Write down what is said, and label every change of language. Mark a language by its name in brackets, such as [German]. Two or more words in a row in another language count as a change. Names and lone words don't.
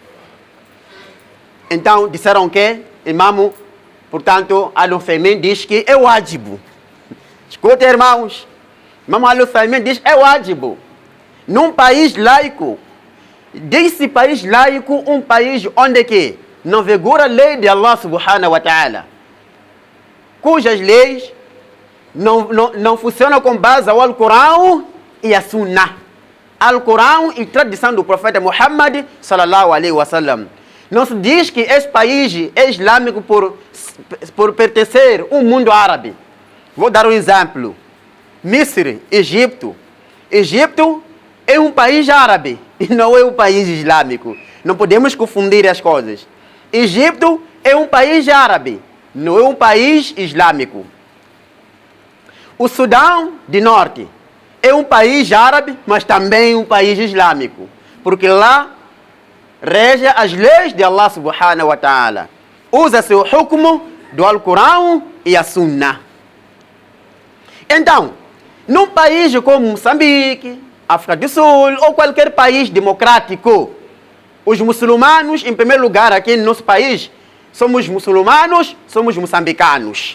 [Portuguese] Então, disseram que Imam, portanto, Al-Uthaymin diz que é wajibu. Escuta, irmãos. Imam Al-Uthaymin diz é wajibu. Num país laico, desse país laico, um país onde que não vigora a lei de Allah [Arabic] سبحانه وتعالى, [Portuguese] cujas leis não funcionam com base ao Alcorão e a Sunnah. Alcorão e tradição do profeta Muhammad [Arabic] صلى الله عليه وسلم. [Portuguese] Não se diz que esse país é islâmico por pertencer ao mundo árabe. Vou dar um exemplo. Misri, Egito. Egito é um país árabe e não é um país islâmico. Não podemos confundir as coisas. Egito é um país árabe, não é um país islâmico. O Sudão do Norte é um país árabe, mas também um país islâmico. Porque lá rege as leis de Allah [Arabic] سبحانه وتعالى. [Portuguese] Usa-se o hukmo do Alcorão e a Sunnah. Então, num país como Moçambique, África do Sul ou qualquer país democrático, os muçulmanos, em primeiro lugar aqui no nosso país, somos muçulmanos, somos moçambicanos.